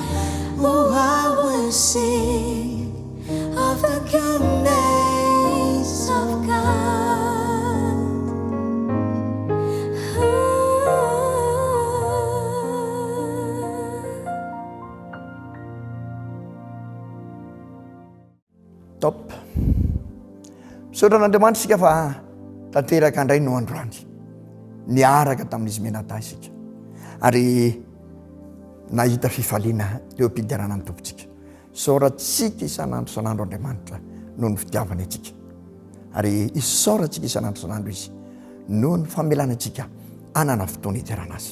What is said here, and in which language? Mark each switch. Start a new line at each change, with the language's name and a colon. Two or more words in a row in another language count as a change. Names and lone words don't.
English: Oh, I will sing of the goodness of God. Top.
Malagasy: Sotran'Andriamanitra isika fa tanteraka indray no androany niaraka tamin'izy menata isika ary nahita fifaliana teo am-pidiarana ny tompontsika. Saorantsika isan'andro isan'andro Andriamanitra noho ny fitiavana antsika ary isaorantsika isan'andro isan'andro izy noho ny famelanantsika anana fotoana iterana azy.